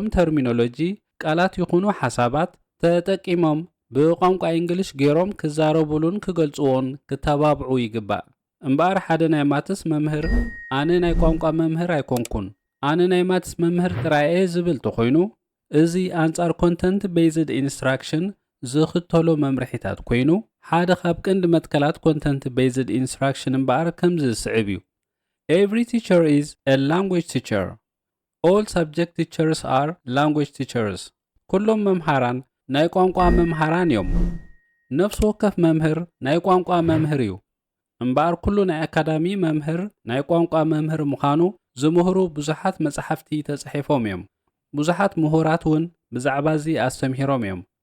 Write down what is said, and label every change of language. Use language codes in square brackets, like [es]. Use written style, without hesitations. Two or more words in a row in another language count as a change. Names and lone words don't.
[ti] ተርሚኖሎጂ ቃላት ይኹኑ ሓሳባት ተጠቂሞም ብቋንቋ እንግሊሽ ገይሮም ክዛረቡሉን ክገልጽዎን ክተባብዑ ይግባእ። እምበር ሓደ ናይ ማትስ መምህር ኣነ ናይ ቋንቋ መምህር ኣይኮንኩን ኣነ ናይ ማትስ መምህር ጥራይ ዝብል ተኾይኑ እዚ ኣንጻር [en] content based instruction [ti] ዝኽተሎ መምርሒታት ኮይኑ ሓደ ካብ ቀንዲ መትከላት [en] content based instruction [ti] እምበር ከምዚ ዝስዕብ እዩ። [en] Every teacher is a language teacher. All subject teachers are language teachers. [ti] ኩሎም መምሃራን ናይ ቋንቋ መምሃራን እዮም። ነፍሲ ወከፍ መምህር ናይ ቋንቋ መምህር እዩ። እምበር ኩሉ ናይ ኣካዳሚ መምህር ናይ ቋንቋ መምህር ምዃኑ ዝምህሩ ብዙሓት መጻሕፍቲ ተጻሒፎም እዮም። ብዙሓት ምሁራት እውን ብዛዕባ እዚ ኣስተምሂሮም እዮም።